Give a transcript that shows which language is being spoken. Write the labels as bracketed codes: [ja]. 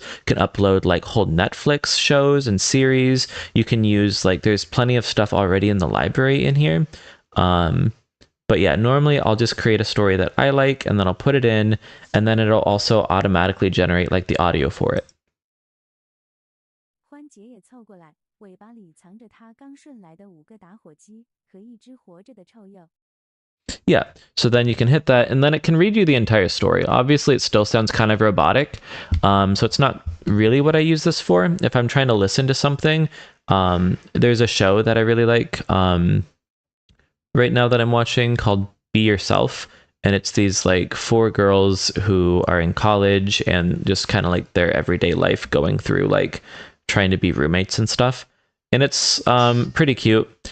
[en] You can upload like whole Netflix shows and series. You can use like there's plenty of stuff already in the library in here. But yeah, normally I'll just create a story that I like, and then I'll put it in, and then it'll also automatically generate like the audio for it. [zh] 欢杰也凑过来，尾巴里藏着他刚顺来的5个打火机和一只活着的臭鼬。 [en] Yeah, so then you can hit that, and then it can read you the entire story. Obviously, it still sounds kind of robotic, so it's not really what I use this for. If I'm trying to listen to something, there's a show that I really like right now that I'm watching called Be Yourself, and it's these like 4 girls who are in college and just kind of like their everyday life going through like trying to be roommates and stuff, and it's pretty cute.